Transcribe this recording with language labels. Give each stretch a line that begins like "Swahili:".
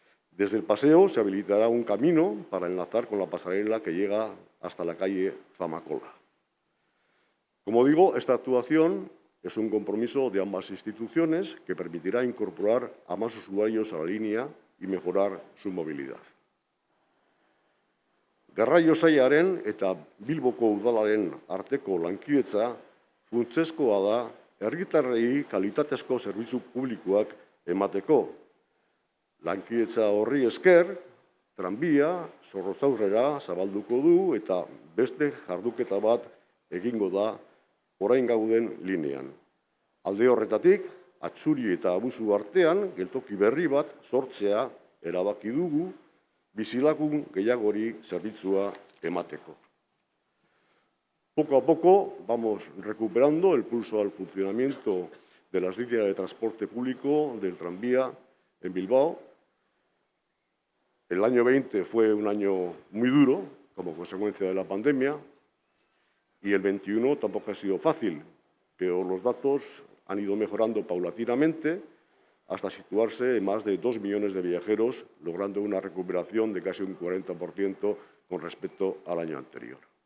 Spanish: Desde el paseo se habilitará un camino para enlazar con la pasarela que llega hasta la calle Zamacola. Como digo, esta actuación Es un compromiso de ambas instituciones que permitirá incorporar a más usuarios a la línea y mejorar su movilidad.
Basque: Garraio sailaren eta Bilboko udalaren arteko lankidetza funtsezkoa da herritarrei kalitatezko zerbitzu publikoak emateko. Lankidetza horri esker, tranbia Zorrotzaurrera zabalduko du eta beste jarduketa bat egingo da orain gauden linean. Alde horretatik, Atxuri eta Abusu artean geltoki berri bat sortzea erabaki dugu bizilagun gehiagori zerbitzua emateko.
Spanish: Poco a poco vamos recuperando el pulso al funcionamiento de las líneas de transporte público del tranvía en Bilbao. El año 20 fue un año muy duro como consecuencia de la pandemia y el 21 tampoco ha sido fácil, pero los datos han ido mejorando paulatinamente hasta situarse en más de 2 millones de viajeros, logrando una recuperación de casi un 40% con respecto al año anterior.